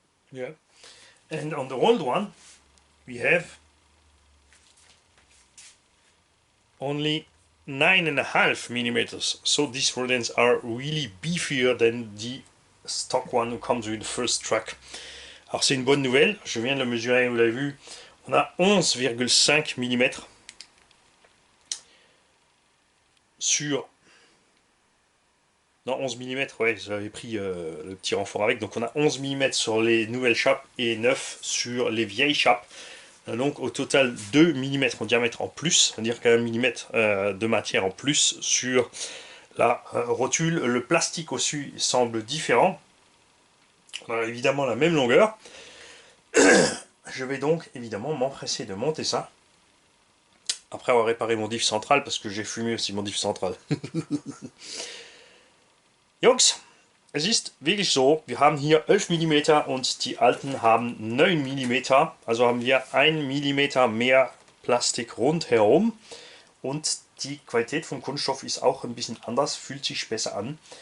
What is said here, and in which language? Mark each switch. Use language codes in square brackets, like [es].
[en] Yeah, and on the old one we have only 9.5 millimeters. So these front ends are really beefier than the stock one who comes with the first truck. [fr] Alors c'est une bonne nouvelle, je viens de le mesurer, vous l'avez vu, on a 11,5 mm sur... Non, 11 mm, ouais, j'avais pris le petit renfort avec, donc on a 11 mm sur les nouvelles chapes et 9 sur les vieilles chapes. Donc au total 2 mm en diamètre en plus, c'est-à-dire qu'un millimètre de matière en plus sur la rotule. Le plastique au-dessus semble différent. On a évidemment la même longueur. Je vais donc évidemment m'empresser de monter ça. Après avoir réparé mon diff central, parce que j'ai fumé aussi mon diff central. [de] Jungs, es ist wirklich so, wir haben hier 11 mm und die alten haben 9 mm. Also haben wir 1 mm mehr Plastik rundherum. Und die Qualität vom Kunststoff ist auch ein bisschen anders, fühlt sich besser an.